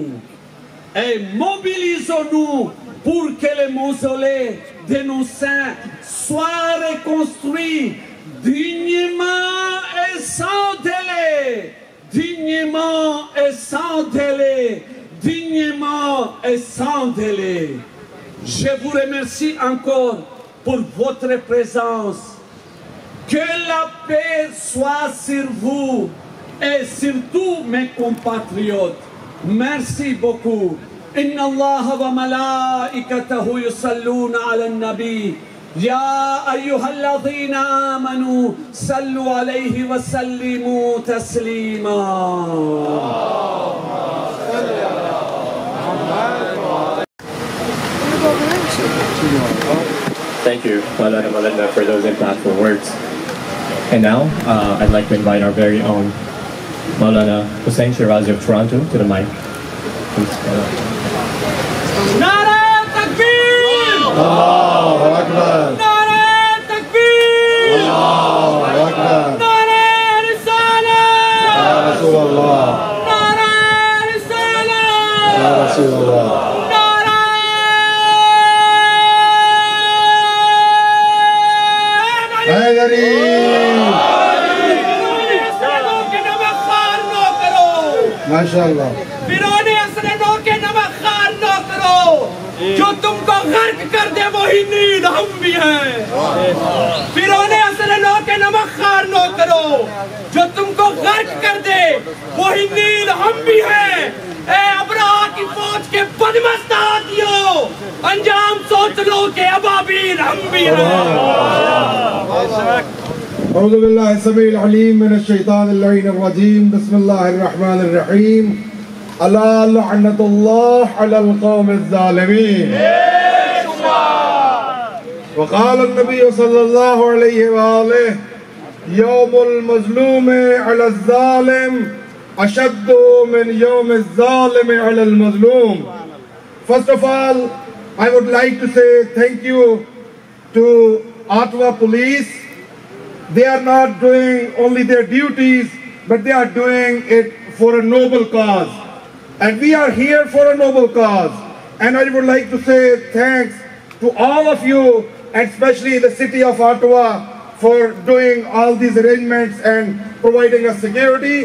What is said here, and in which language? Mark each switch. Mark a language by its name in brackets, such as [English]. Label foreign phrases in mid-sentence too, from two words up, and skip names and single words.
[French] Et mobilisons-nous pour que les mausolées de nos saints soient reconstruits dignement et sans délai, dignement et sans délai, dignement et sans délai. Je vous remercie encore pour votre présence. Que la paix soit sur vous et sur tous mes compatriotes. Merci beaucoup. [Arabic] إن الله وملائكته يصلون على النبي. يا أيها الذين آمنوا صلوا عليه وسلموا تسليما. [English] Thank you, Maulana Maulana, for those impactful words. And now, I'd like to invite our very own Maulana Hussain Shirazi of Toronto to the mic. [Urdu] نعرہ تکبیر! [Arabic] الله أكبر! [Urdu] نعرہ تکبیر! [Arabic] الله أكبر! [Urdu] نعرہ رسالت! [Arabic] يا رسول الله! [Urdu] نعرہ رسالت! [Arabic] يا رسول الله! [Urdu] माशाअल्लाह فرعونے اسرنوں کے نمک خار نہ کرو جو تم کو غرق کر دے وہی نیل ہم بھی ہیں فرعونے اسرنوں کے نمک خار نہ کرو جو تم کو غرق کر دے وہی نیل ہم بھی ہیں اے ابرہہ کی فوج کے بدمست ہاتھیوں انجام سوچ لو کے ابابیل ہم بھی ہیں [Arabic] أعوذ بالله السميع العليم من الشيطان اللعين الرجيم بسم الله الرحمن الرحيم ألا لعنة الله على القوم الظالمين وقال النبي صلى الله عليه وآله يوم المظلوم على الظالم أشد من يوم الظالم على المظلوم. [English] First of all, I would like to say thank you to Ottawa Police. They are not doing only their duties, but they are doing it for a noble cause. And we are here for a noble cause. And I would like to say thanks to all of you, and especially the city of Ottawa, for doing all these arrangements and providing us security.